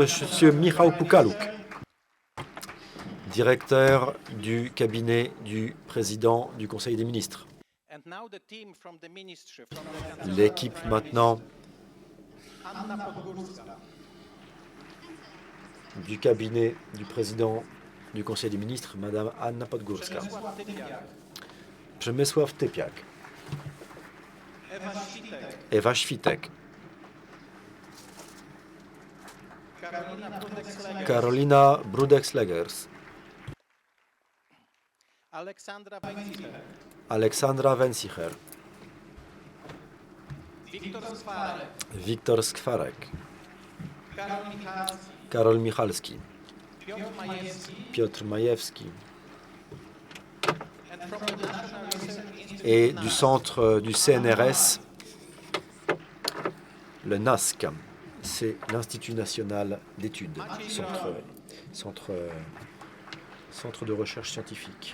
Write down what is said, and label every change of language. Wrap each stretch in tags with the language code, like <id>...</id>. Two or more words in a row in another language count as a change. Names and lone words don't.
<fr>Michał Pukaluk, directeur du cabinet du président du Conseil des ministres. L'équipe maintenant du cabinet du président du Conseil des ministres, Madame Anna Podgórska. Przemysław Typiak. Ewa Świtek. Karolina Brudek-Slegers. Aleksandra Węcicher. Wiktor Skwarek. Karol Michalski. Piotr Majewski. Et du centre du CNRS, le NASC, c'est l'Institut national d'études, centre de recherche scientifique.</fr>